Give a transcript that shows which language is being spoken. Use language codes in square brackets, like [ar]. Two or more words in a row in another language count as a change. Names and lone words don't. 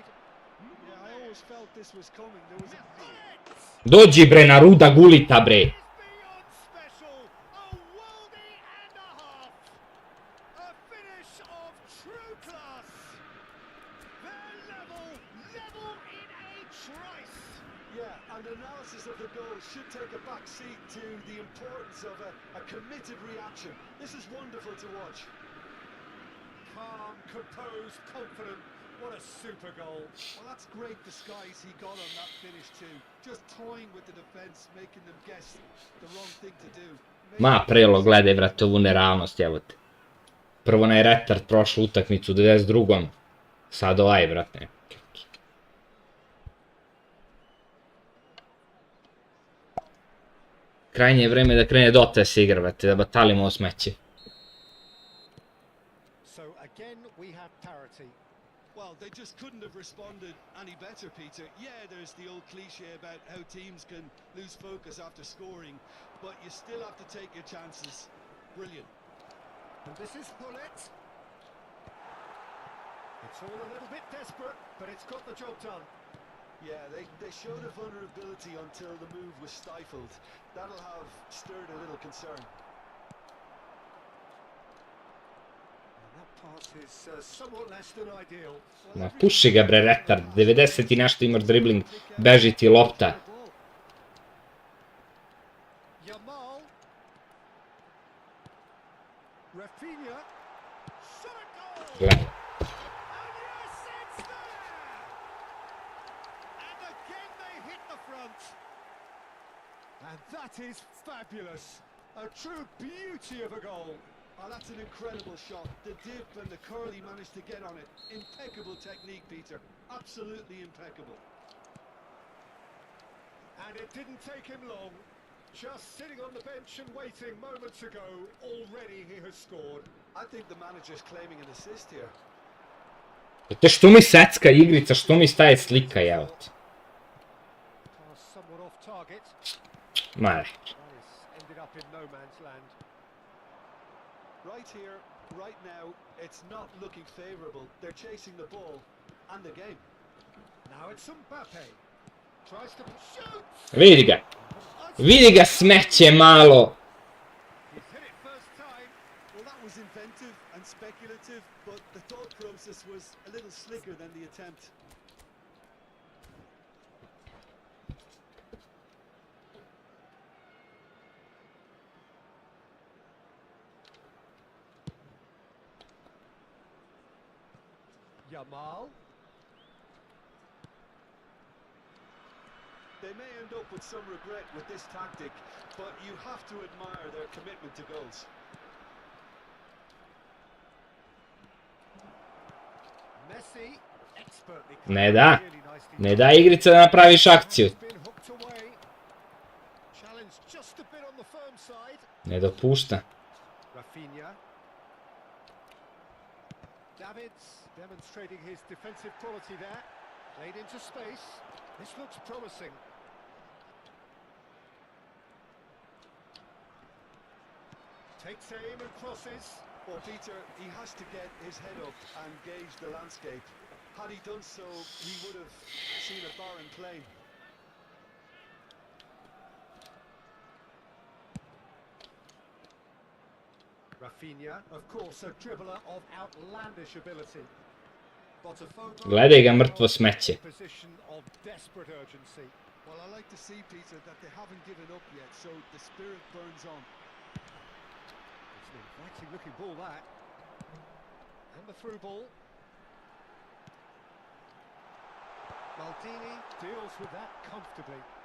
[en] Yeah, I always felt this was coming. There was a... [sr] Dođi, bre, na ruda gulita, bre. [en] It's beyond special. A worldie and a half. A finish of true class. They're level in a trice. Yeah, and analysis of the goal should take a back seat to the importance of a committed reaction. This is wonderful to watch. Calm, composed, confident. What a super goal. Well, that's great disguise he got on that finish too. Just toying with the defense, making them guess the wrong thing to do. [sr] Ma prelo, gledaj, brate, ovu neravnost, evo te. Prvo onaj retard prošlu utakmicu u 92. Sad ovaj, brate. Krajnje je vreme da krene Dota se igra, brate, da batalimo o smeće. [en] So again we have parity. Well, they just couldn't have responded any better, Peter. Yeah, there's the old cliche about how teams can lose focus after scoring, but you still have to take your chances. Brilliant. And this is Pullet. It's all a little bit desperate, but it's got the job done. Yeah, they showed a vulnerability until the move was stifled. That'll have stirred a little concern. And that pass is somewhat less than ideal. [sr] Ma puši ga, bre, retard. 90 i nešto imaš dribling. Beži ti lopta. Yamal. Rafinha. [en] Shot a goal. [sr] Gledaj. [en] And yes, it's there! And again they hit the front. And that is fabulous. A true beauty of a goal. Oh, that's an incredible shot. The dip and the curl he managed to get on it. Impeccable technique, Peter. Absolutely impeccable. And it didn't take him long. Just sitting on the bench and waiting moments ago, already he has scored. I think the manager's claiming an assist here. [sr] Te što mi secka igrica, što mi staje slika, evo ti. [en] Pass somewhat off target. Mare. That is ended up in no man's land. Right here, right now, it's not looking favourable. They're chasing the ball and the game. Now it's Mbappe. Tries to shoot. [sr] Vidi ga. Vidi ga, smeće malo. [en] He's hit it first time. Well, that was inventive and speculative, but the thought process was a little slicker than the attempt. Yamal. They may end up with some regret with this tactic, but you have to admire their commitment to goals. Messi. Expertly. [sr] Ne da. [en] Really nicely [sr] Ne da igrica da napraviš akciju. [en] It's been hooked away. Challenge just a bit on the firm side. [sr] Ne dopušta. Rafinha. [en] Davids demonstrating his defensive quality there. Played into space. This looks promising. Takes aim and crosses. Well, Peter, he has to get his head up and gauge the landscape. Had he done so, he would have seen a barren plain. Rafinha, of course, a dribbler of outlandish ability. [sr] Gledaj ga, mrtvo smeće. [en] Position of desperate urgency. Well, I like to see, Peter, that they haven't given up yet, so the spirit burns on. It's an inviting looking ball that. And the through ball. Maldini deals with that comfortably.